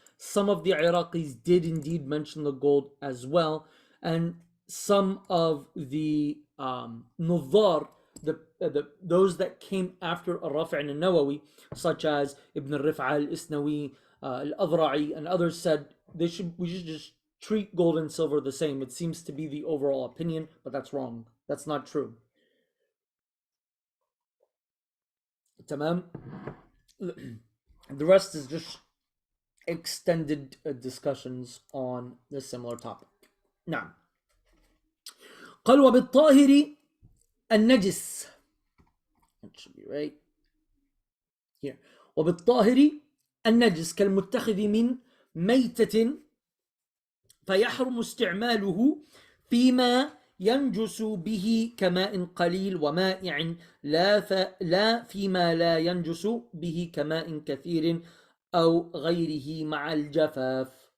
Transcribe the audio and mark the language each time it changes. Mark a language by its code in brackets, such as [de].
[en] Some of the Iraqis did indeed mention the gold as well, and some of the Nudhar, those that came after Al-Rafi' and Al-Nawawi, such as Ibn al-Rif'a al-Isnawi, Al-Adra'i, and others said we should just treat gold and silver the same. It seems to be the overall opinion, but that's wrong. That's not true. Tamam. The rest is just extended discussions on this similar topic. [ar] Now, قال وبالطاهر النجس. [en] That should be right here. [ar] وبالطاهر النجس كالمتخذ من ميتة فيحرم استعماله فيما ينجس به كماء قليل ومائع لا فيما لا ينجس به كماء كثير أو غيره مع الجفاف.